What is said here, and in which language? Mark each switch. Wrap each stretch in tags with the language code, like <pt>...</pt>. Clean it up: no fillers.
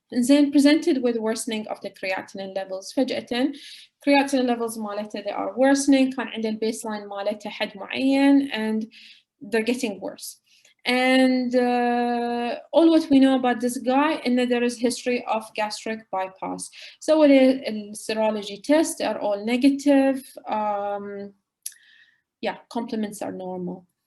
<en>Then presented with worsening of the creatinine levels.</en> <ar>فجأة</ar> <en>creatinine levels</en> <ar>مالته</ar> <en>they are worsening.</en> <ar>كان عنده البيسلاين مالته حد معين</ar> <en>and they're getting worse. And all what we know about this guy is that there is history of gastric bypass. So what is serology tests are all negative. Yeah, complements are normal.</en>